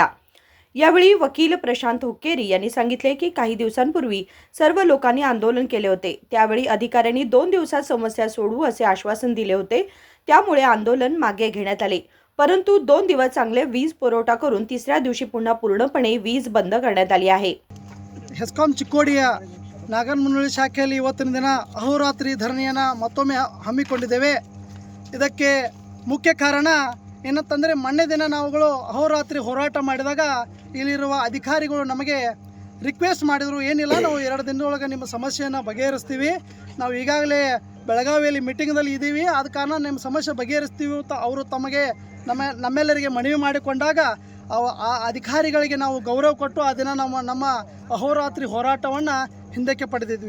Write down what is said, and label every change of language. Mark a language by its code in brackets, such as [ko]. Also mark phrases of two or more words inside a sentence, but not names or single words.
[mr] यावेळी वकील प्रशांत हुक्केरी यांनी सांगितले की काही दिवसांपूर्वी सर्व लोकांनी आंदोलन केले होते। त्यावेळी अधिकाऱ्यांनी 2 दिवसात समस्या सोडवू असे आश्वासन दिले होते। त्यामुळे आंदोलन मागे घेण्यात आले। परंतु 2 दिवस चांगले वीज पुरवठा करून तिसऱ्या दिवशी पुन्हा पूर्णपणे वीज बंद करण्यात आली आहे। [kn] ಹೆಸ್ಕಾಂ ಚಿಕ್ಕೋಡಿಯ ನಾಗರಮಂಡಳಿ ಶಾಖೆಯಲ್ಲಿ ಇವತ್ತಿನ ದಿನ ಅಹೋರಾತ್ರಿ ಧರಣಿಯನ್ನು ಮತ್ತೊಮ್ಮೆ ಹಮ್ಮಿಕೊಂಡಿದ್ದೇವೆ। ಇದಕ್ಕೆ ಮುಖ್ಯ ಕಾರಣ ಏನಂತಂದರೆ ಮೊನ್ನೆ ದಿನ ನಾವುಗಳು ಅಹೋರಾತ್ರಿ ಹೋರಾಟ ಮಾಡಿದಾಗ ಇಲ್ಲಿರುವ ಅಧಿಕಾರಿಗಳು ನಮಗೆ ರಿಕ್ವೆಸ್ಟ್ ಮಾಡಿದರು, ಏನಿಲ್ಲ ನಾವು 2 ದಿನದೊಳಗೆ ನಿಮ್ಮ ಸಮಸ್ಯೆಯನ್ನು ಬಗೆಹರಿಸ್ತೀವಿ, ನಾವು ಈಗಾಗಲೇ ಬೆಳಗಾವಿಯಲ್ಲಿ ಮೀಟಿಂಗ್ದಲ್ಲಿ ಇದ್ದೀವಿ, ಆದ ಕಾರಣ ನಿಮ್ಮ ಸಮಸ್ಯೆ ಬಗೆಹರಿಸ್ತೀವಿ ಅಂತ ಅವರು ತಮಗೆ ನಮ್ಮೆಲ್ಲರಿಗೆ ಮನವಿ ಮಾಡಿಕೊಂಡಾಗ ಆ ಅಧಿಕಾರಿಗಳಿಗೆ ನಾವು ಗೌರವ ಕೊಟ್ಟು ಆ ದಿನ ನಮ್ಮ ಅಹೋರಾತ್ರಿ ಹೋರಾಟವನ್ನು ಹಿಂದಕ್ಕೆ ಪಡೆದಿದ್ವಿ।